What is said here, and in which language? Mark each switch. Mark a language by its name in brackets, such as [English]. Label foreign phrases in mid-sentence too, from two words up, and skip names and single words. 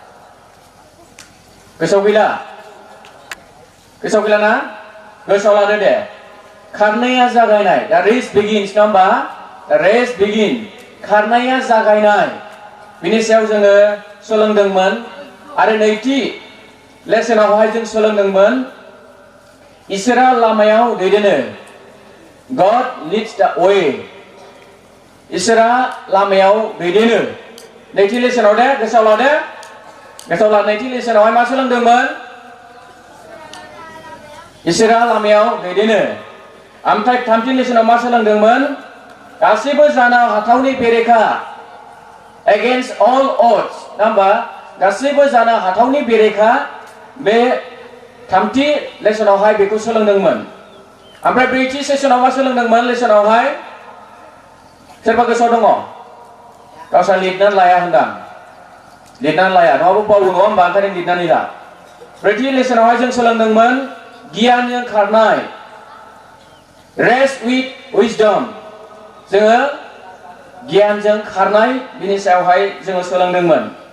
[Bodo] गोसोआव गैला ना गोसोआव लादो दे खारनाया जागायनाय दा [English] race begins [Bodo] नङा होमबा [English] race begin [Bodo] खारनाया जागायनाय बिनि सायाव जोङो सोलोंदोंमोन आरो नैथि लेसनावहाय जों सोलोंदोंमोन इसोरा लामायाव दैदेनो [English] God leads the way [Bodo] इसोरा लामायाव दैदेनो नैथि लेसनाव दे गोसोआव लादो नैथि लेसनावहाय मा सोलोंदोंमोन इसोरा लामायाव दैदेनो ओमफ्राय थामथि लेसनाव मा सोलोंदोंमोन गासैबो जानो हाथावनि बेरेखा [English] against all odds [Bodo] नङा होमबा गासैबो जानो हाथावनि बेरेखा बे थामथि लेसनावहाय बेखौ सोलोंदोंमोन ओमफ्राय ब्रैथि सेसनाव मा सोलोंदोंमोन लेसनावहाय सोरबा गोसोआव दङ गावस्रा लिरनानै लाया होनदां लिरनानै लाया नङाबा बावो नङा होमबा ओंखायनो लिरनानै ला ब्रैथि लेसनावहाय जों सोलोंदोंमोन गियानजों खारनाय [English] race with wisdom [Bodo] जोङो गियानजों खारनाय बिनि सायावहाय जोङो सोलोंदोंमोन